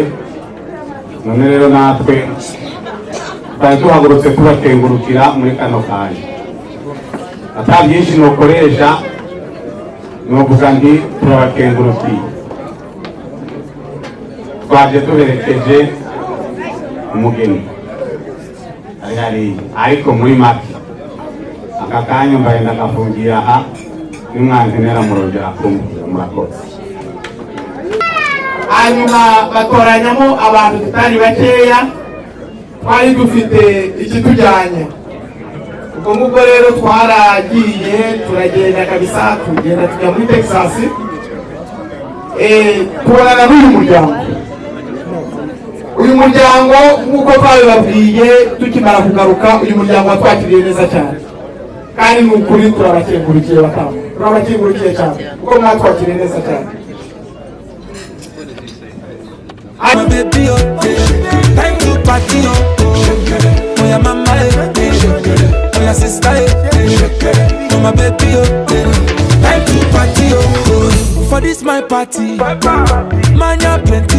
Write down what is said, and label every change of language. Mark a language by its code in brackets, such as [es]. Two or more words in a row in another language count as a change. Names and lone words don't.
[rw] None rero natwe twari tuhagurutse tubakengurukira muri kano kanya ata byinshi nokoresha novuga nti turabakengurukiye. Twaje duherekeje umugeni ariko muri make aka kanya mbaye ndagafungira aha nimwankenera murongera kumbwira murakoze. Hanyuma batoranyamo abantu tutari bakeya twari dufite ikitujyanye. Ubwo ngubwo rero twaragiye turagenda kabisa tugenda tujya muri Texas tubonana n'uyu muryango. Uyu muryango nk'uko twabibabwiye tukimara kugaruka uyu muryango watwakiriye neza cyane kandi ni ukuri turabakengurukiye batamu turabakengurukiye cyane kuko mwatwakiriye neza cyane. [en] I'm a baby, time to party, oh yeah, mama, oh yeah, sister, oh my baby, time to party, oh for this my party, man ya plenty,